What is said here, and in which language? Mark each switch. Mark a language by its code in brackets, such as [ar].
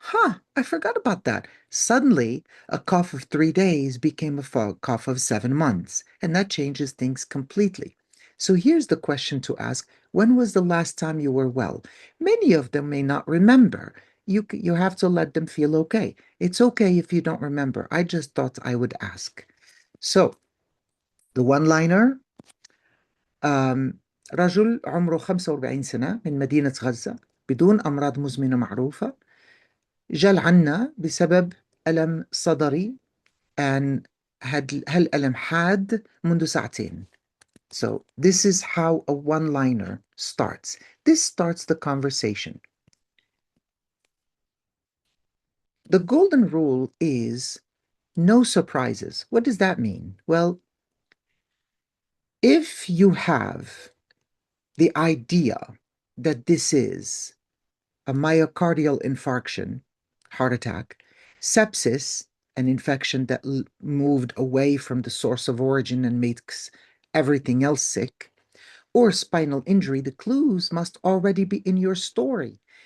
[en] Huh, I forgot about that." Suddenly, a cough of 3 days became a cough of 7 months, and that changes things completely. So here's the question to ask. When was the last time you were well? Many of them may not remember. You have to let them feel okay. It's okay if you don't remember. I just thought I would ask. So the one-liner, um, [ar] رجل عمره 45 سنة من مدينة غزة بدون أمراض مزمنة معروفة، جال عنا بسبب ألم صدري [en] and [ar] هالألم حاد منذ ساعتين. [en] So this is how a one-liner starts. This starts the conversation. The golden rule is no surprises. What does that mean? Well, if you have the idea that this is a myocardial infarction, heart attack, sepsis, an infection that moved away from the source of origin and makes everything else sick, or spinal injury, the clues must already be in your story.